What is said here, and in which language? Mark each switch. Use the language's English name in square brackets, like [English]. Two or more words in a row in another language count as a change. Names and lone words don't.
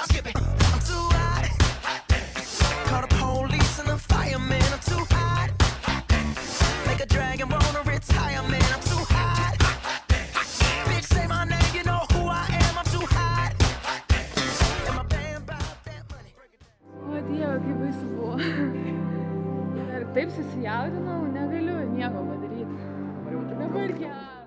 [English] Skip it. I'm too hot. Call the police and the fireman. I'm too hot. Make a dragon wanna retire, man. I'm too hot. Bitch, say my name, you know who I am. I'm too hot. And my band bought that money. [Lithuanian] O Dieve, kaip baisu buvo. Ir taip susijaudinau, negaliu nieko padaryti. Dabar gerai.